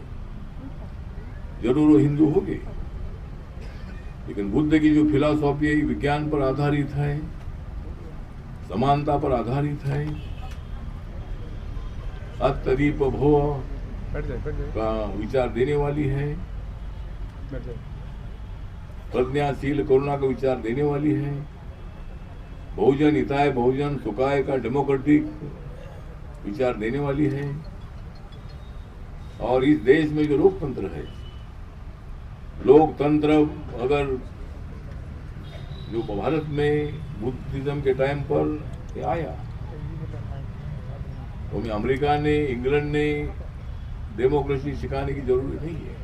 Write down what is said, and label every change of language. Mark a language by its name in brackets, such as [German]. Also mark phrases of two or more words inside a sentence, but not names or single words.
[Hindi] जरूर वो हिंदू होंगे, लेकिन बुद्ध की जो फिलॉसफी है विज्ञान पर आधारित है, समानता पर आधारित है, अत्यधिक भोग का विचार देने वाली है, प्रज्ञाशील करुणा का विचार देने वाली है, [Sanskrit] बहुजन हिताय बहुजन सुखाय [Hindi] का डेमोक्रेटिक विचार देने वाली है। और इस देश में जो लोकतंत्र है, लोकतंत्र अगर जो भारत में बुद्धिज्म के टाइम पर आया, तो हमें अमेरिका ने, इंग्लैंड ने डेमोक्रेसी सिखाने की जरूरत नहीं है।